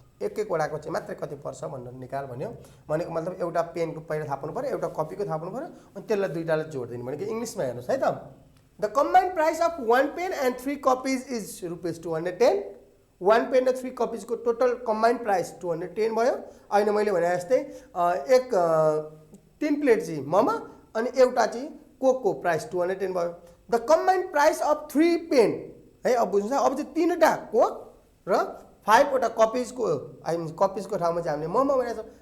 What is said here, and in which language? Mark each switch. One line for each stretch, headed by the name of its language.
Nepali: एक एकवटाको चाहिँ मात्रै कति पर्छ भनेर निकाल भन्यो। भनेको मतलब एउटा पेनको पहिला थाहा पाउनु पर्यो, एउटा कपीको थाहा पाउनु पर्यो, अनि त्यसलाई दुईटालाई जोड्दिनु भनेको इङ्ग्लिसमा हेर्नुहोस् है त।
English: The combined price of one pen and 3 copies is ₹210।
Nepali: one pen र 3 कपिजको टोटल कम्बाइन्ड प्राइस 210 भयो। अहिले मैले भने जस्तै एक 3 प्लेट चाहिँ मोमो अनि एउटा चाहिँ कोकको प्राइस 210 भयो।
English: the combined price of 3 pen
Nepali: है, अब बुझ्नुहोस्, अब चाहिँ तीनवटा कोक र 5वटा कपिजको, आई मिन कपिजको ठाउँमा चाहिँ हामीले मोमो भनेको छ।